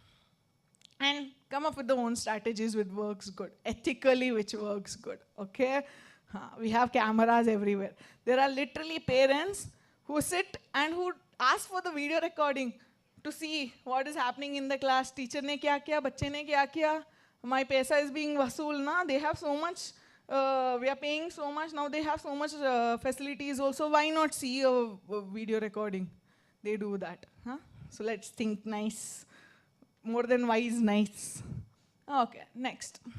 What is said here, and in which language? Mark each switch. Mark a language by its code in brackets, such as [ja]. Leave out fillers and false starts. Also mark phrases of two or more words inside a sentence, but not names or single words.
[en] And come up with the own strategies which works good. Ethically, which works good. Okay? We have cameras everywhere. There are literally parents who sit and who ask for the video recording to see what is happening in the class. [hi] Teacher ne kya kiya, bacche ne kya kiya. [en] My paisa is being vasool, na? They have so much, we are paying so much, now they have so much facilities also. Why not see a video recording? They do that. So let's think nice. More than wise, nice. Okay, next.